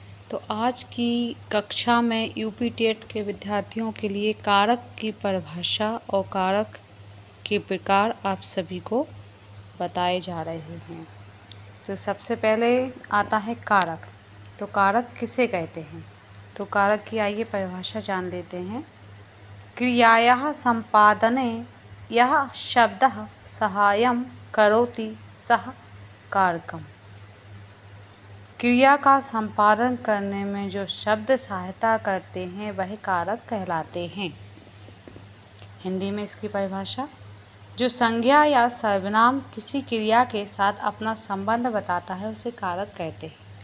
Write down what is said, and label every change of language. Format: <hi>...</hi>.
<hi>तो आज की कक्षा में यूपी टेट के विद्यार्थियों के लिए कारक की परिभाषा और कारक के प्रकार आप सभी को बताए जा रहे हैं। तो सबसे पहले आता है कारक। तो कारक किसे कहते हैं? तो कारक की आइए परिभाषा जान लेते हैं।</hi> <sa>क्रियायाः संपादने यः शब्दः सहायं करोति सः कारकम्।</sa> <hi>क्रिया का संपादन करने में जो शब्द सहायता करते हैं वह कारक कहलाते हैं। हिंदी में इसकी परिभाषा, जो संज्ञा या सर्वनाम किसी क्रिया के साथ अपना संबंध बताता है उसे कारक कहते हैं।</hi>